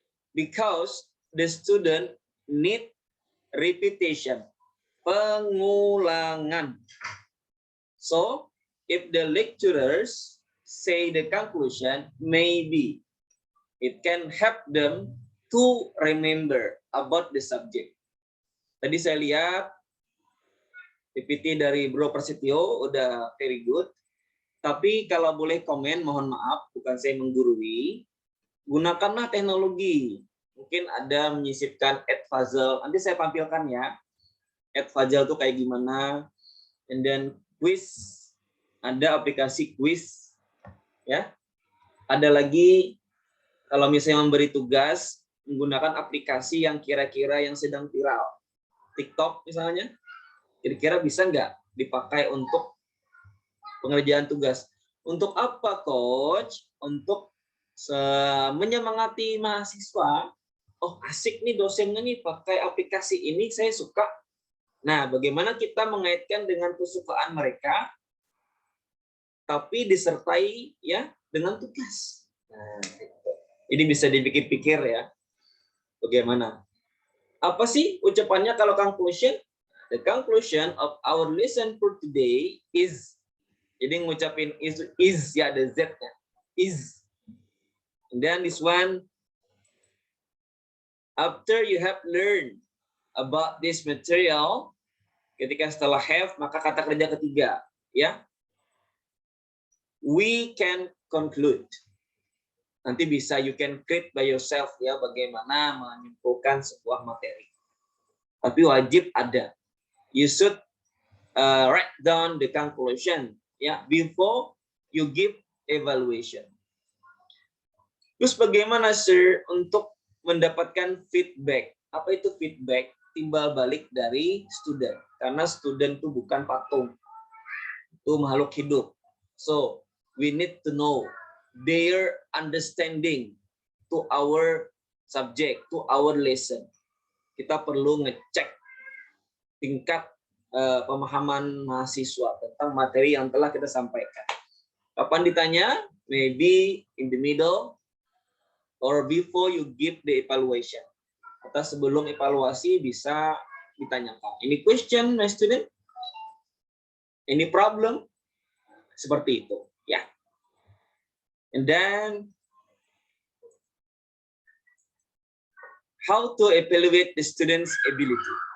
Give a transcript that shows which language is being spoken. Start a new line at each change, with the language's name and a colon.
English: Because the student need repetition.
Indonesian: Pengulangan.
English: So, if the lecturers say the conclusion, maybe it can help them to remember about the subject.
Indonesian: Tadi saya lihat PPT dari Bro Prasetyo udah
English: very good.
Indonesian: Tapi kalau boleh komen, mohon maaf, bukan saya menggurui. Gunakanlah teknologi. Mungkin ada menyisipkan Edpuzzle. Nanti saya tampilkan ya. Edpuzzle itu kayak gimana.
English: And then quiz.
Indonesian: Ada aplikasi quiz. Ya. Ada lagi kalau misalnya memberi tugas, menggunakan aplikasi yang kira-kira yang sedang viral. TikTok misalnya. Kira-kira bisa nggak dipakai untuk pengerjaan tugas? Untuk apa, coach? Untuk menyemangati mahasiswa. Oh, asik nih dosennya nih pakai aplikasi ini, saya suka. Nah, bagaimana kita mengaitkan dengan kesukaan mereka, tapi disertai ya dengan tugas. Nah, ini bisa dipikir-pikir ya. Bagaimana? Apa sih ucapannya kalau conclusion?
English: The conclusion of our lesson for today is,
Indonesian: jadi ngucapin is ya, ada Z-nya, is.
English: And then this one, after you have learned about this material,
Indonesian: ketika setelah have, maka kata kerja ketiga, ya,
English: we can conclude.
Indonesian: Nanti bisa
English: you can create by yourself
Indonesian: ya, bagaimana menyimpulkan sebuah materi. Tapi wajib ada.
English: You should write down the conclusion ya before you give evaluation.
Indonesian: Terus bagaimana, sir, untuk mendapatkan feedback? Apa itu feedback? Timbal balik dari student. Karena student itu bukan patung. Itu makhluk hidup.
English: So, we need to know their understanding to our subject, to our lesson.
Indonesian: Kita perlu ngecek tingkat pemahaman mahasiswa tentang materi yang telah kita sampaikan. Kapan ditanya?
English: Maybe in the middle or before you give the evaluation.
Indonesian: Atau sebelum evaluasi bisa ditanyakan.
English: Any question, my student? Any problem?
Indonesian: Seperti itu, ya.
English: And then how to evaluate the student's ability?